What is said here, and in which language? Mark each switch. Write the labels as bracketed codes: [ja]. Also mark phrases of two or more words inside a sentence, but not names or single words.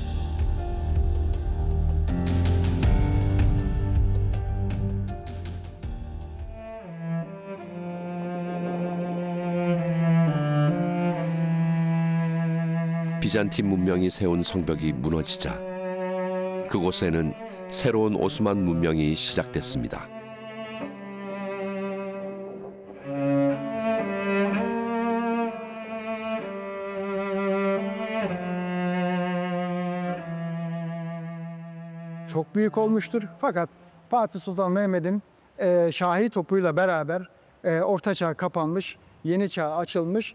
[ko] 비잔틴 문명이 세운 성벽이 무너지자 그곳에는 새로운 오스만 문명이 시작됐습니다. [tr] Çok büyük olmuştur fakat Fatih Sultan Mehmet'in Şahi topuyla beraber Orta Çağ kapanmış, Yeni Çağ açılmış.